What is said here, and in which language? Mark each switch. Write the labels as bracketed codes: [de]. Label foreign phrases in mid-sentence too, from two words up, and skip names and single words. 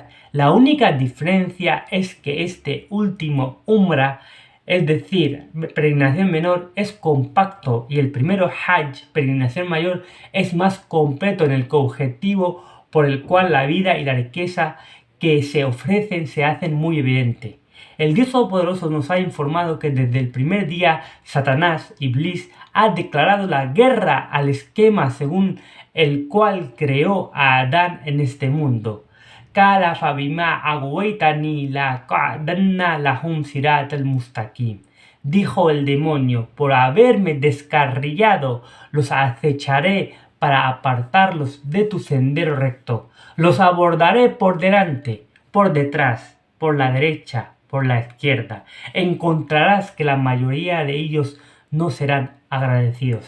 [es] La única diferencia es que este último Umrah, es decir, peregrinación menor, es compacto, y el primero, Hajj, peregrinación mayor, es más completo en el objetivo por el cual la vida y la riqueza que se ofrecen se hacen muy evidentes. El Dios Todopoderoso nos ha informado que desde el primer día Satanás, Iblis, ha declarado la guerra al esquema según el cual creó a Adán en este mundo. [ar] قال فبما أغويتني لأقعدن لهم صراط المستقيم. [es] Dijo el demonio: por haberme descarriado, los acecharé para apartarlos de tu sendero recto. Los abordaré por delante, por detrás, por la derecha, por la izquierda. Encontrarás que la mayoría de ellos no serán agradecidos.